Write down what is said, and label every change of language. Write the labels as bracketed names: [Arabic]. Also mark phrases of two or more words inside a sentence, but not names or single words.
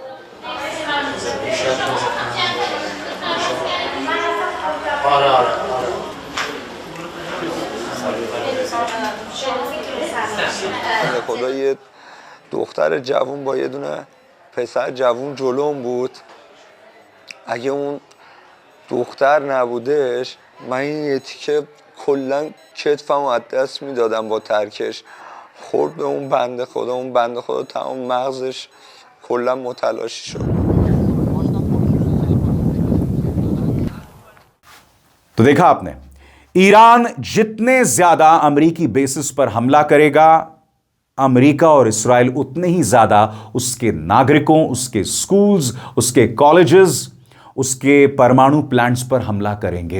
[Persian] خدا یه دختر جوون با یه دونه پسر جوون جلوم بود. اگه اون دختر نبودش من این یه تیکه کلا کتفمو از دست میدادم با ترکش. خورد به اون بنده خدا، اون بنده خدا تمام مغزش کلا متلاشی شد. [Hindi] तो देखा आपने, ईरान जितने ज्यादा अमेरिकी बेसिस पर हमला करेगा, अमेरिका और इस्राएल उतने ही ज्यादा उसके नागरिकों, उसके स्कूल्स, उसके कॉलेजेस, उसके परमाणु प्लांट्स पर हमला करेंगे।